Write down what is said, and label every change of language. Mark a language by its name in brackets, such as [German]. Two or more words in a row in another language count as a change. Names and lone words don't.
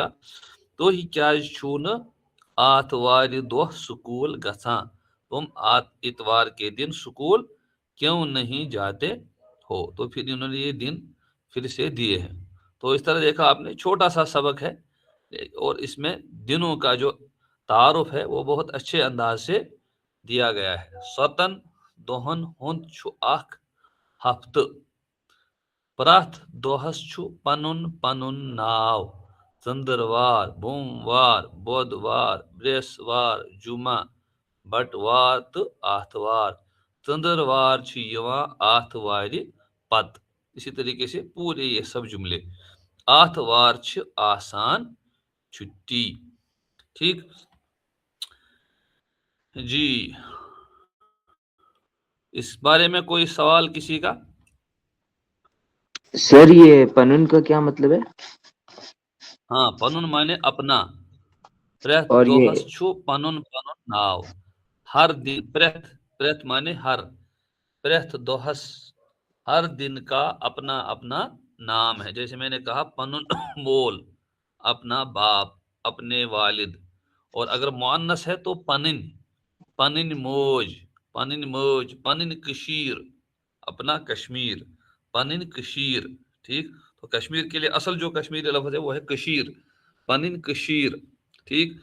[Kashmiri] तो ही क्या छून आतवार दो स्कूल गसा, [Urdu] تم اتوار کے دن اسکول کیوں نہیں جاتے ہو. تو پھر انہوں نے یہ دن پھر سے دیے ہیں۔ تو اس طرح دیکھا آپ نے، چھوٹا سا سبق ہے، اور اس میں دنوں کا جو تعارف ہے وہ بہت اچھے انداز سے دیا گیا ہے. [Kashmiri] स्वतन दोहन हुंद छु आख हफ्त। प्रथ दोहस छु पनुन पनुन नाव। चंद्रवार, बोमवार, बुधवार, बृहस्पतिवार, जुमा, बटवार तो आतवार। चंद्रवार छु यवां आतवार पत। [Urdu] اسی طریقے سے پورے یہ سب جملے. [Kashmiri] आतवार छु आसान छुट्टी, [Urdu] ٹھیک جی. اس بارے میں کوئی سوال کسی کا? سر یہ پنن کا کیا مطلب ہے? ہاں، پنن مانے اپنا۔ پرتھ اور یہ [Kashmiri] दोहस छु पनुन पनुन नाव। [Urdu] ہر دن، پرتھ، پرتھ مانے ہر, [Kashmiri] प्रथ दोहस [Urdu] ہر دن کا اپنا اپنا نام ہے. جیسے میں نے کہا [Kashmiri] पनुन मोल, [Urdu] اپنا باپ، اپنے والد. اور اگر مؤنث ہے تو [Kashmiri] पनिन, पनिन मोज, पनिन मोज, पनिन कशीर, [Urdu] اپنا کشمیر, [Kashmiri] पनिन कशीर, [Urdu] ٹھیک. تو کشمیر کے لیے اصل جو کشمیری لفظ ہے وہ ہے کشیر, [Kashmiri] पनिन कशीर, [Urdu] ٹھیک.